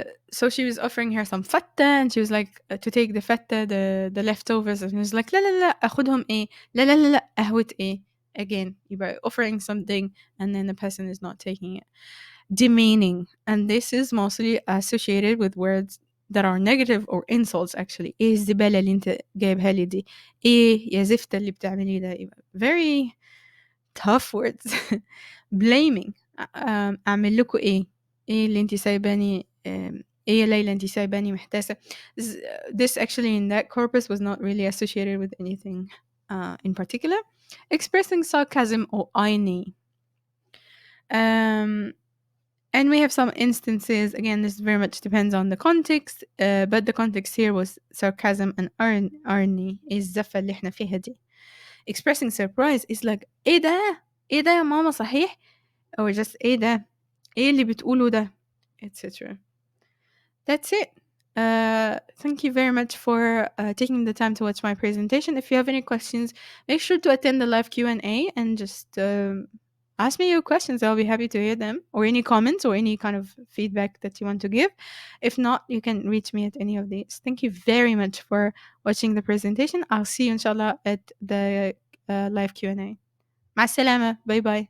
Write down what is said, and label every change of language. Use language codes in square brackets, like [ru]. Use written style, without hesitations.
[en] So she was offering her some fatta and she was like to take the fatta, the leftovers, and she was like [ar] لا لا لا أخدهم إيه. لا لا لا لا قهوة إيه. [en] Again, you're offering something and then the person is not taking it. Demeaning, and this is mostly associated with words that are negative or insults actually. [ar] إيه الزبالة اللي أنت جايبها لي دي. إيه يا زفتة اللي بتعملي ده. [en] Very tough words. Blaming. [ar] أعمل لكم إيه. إيه اللي أنتِ سايباني إيه يا ليلى أنتِ سايباني محتاسة. [en] This actually in that corpus was not really associated with anything in particular. Expressing sarcasm or irony. And we have some instances. Again, this very much depends on the context, but the context here was sarcasm and irony is [ar] الزفة اللي احنا فيها دي. [en] Expressing surprise is like [ar] إيه ده؟ إيه ده يا ماما صحيح؟ [en] Or just [ar] إيه ده؟ إيه اللي بتقوله ده؟ etc. [en] That's it. Thank you very much for taking the time to watch my presentation. If you have any questions, make sure to attend the live Q&A and just ask me your questions. I'll be happy to hear them, or any comments or any kind of feedback that you want to give. If not, you can reach me at any of these. Thank you very much for watching the presentation. I'll see you inshallah at the live Q&A. مع السلامة. Bye bye.